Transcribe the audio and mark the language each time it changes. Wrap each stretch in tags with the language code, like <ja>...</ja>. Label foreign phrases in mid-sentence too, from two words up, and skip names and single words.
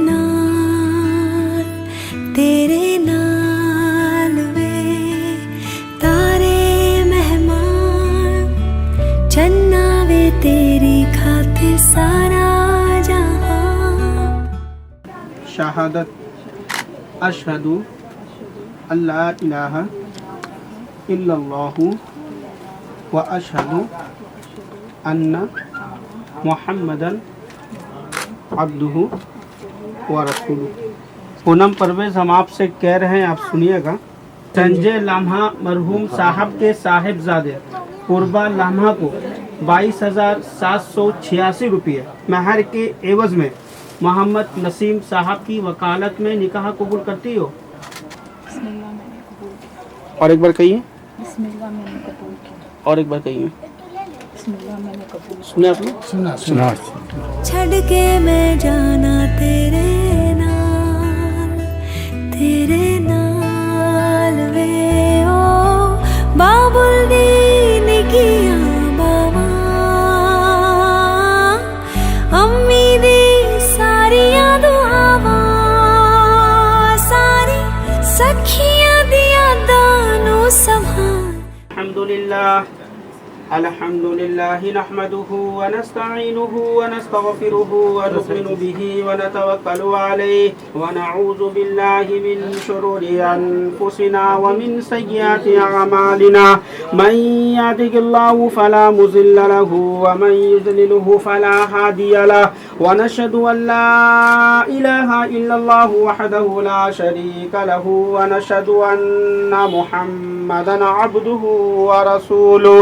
<pa>ਨਾਲ ਵੇ ਤਾਰੇ ਮਹਿਮਾਨ ਚੰਨਾ ਵੇ ਤੇਰੀ ਖਾਤਰ ਸਾਰਾ ਜਹਾਂ</pa> <ar>शहादत أشهد أن لا إله إلا الله وأشهد أن محمدا عبده ورسوله.</ar> <hi>पूनम परवेज़, हम आपसे कह रहे हैं, आप सुनिएगा। संजय लाम्हा मरहूम साहब के साहिबजादे पूर्बा लाम्हा को 22,786 रुपये महर के एवज में मोहम्मद नसीम साहब की वकालत में निकाह कबूल करती हो? और एक बार कहिए। और एक बार कहिए। सुना आपने? सुना।</hi> <pa>ਛੜ ਕੇ ਮੈਂ ਜਾਣਾ ਤੇਰੇ ਨਾਲ ਵੇ ਓ ਬਾਬੁਲ ਦੀਨ ਕਿਆ ਬਾਬਾ ਅੰਮੀ ਦੀ ਸਾਰੀਆਂ ਦੁਆਵਾਂ ਸਾਰੀ ਸਖੀਆਂ ਦੀ ਯਾਦਾਂ ਨੂੰ ਸੰਭਾਲ।</pa> <ar>الحمد لله نحمده ونستعينه ونستغفره ونؤمن به ونتوكل عليه ونعوذ بالله من شرور أنفسنا ومن سيئات أعمالنا من يهده الله فلا مضل له ومن يضلله فلا هادي له ونشهد أن لا إله إلا الله وحده لا شريك له ونشهد أن محمدا عبده ورسوله.</ar>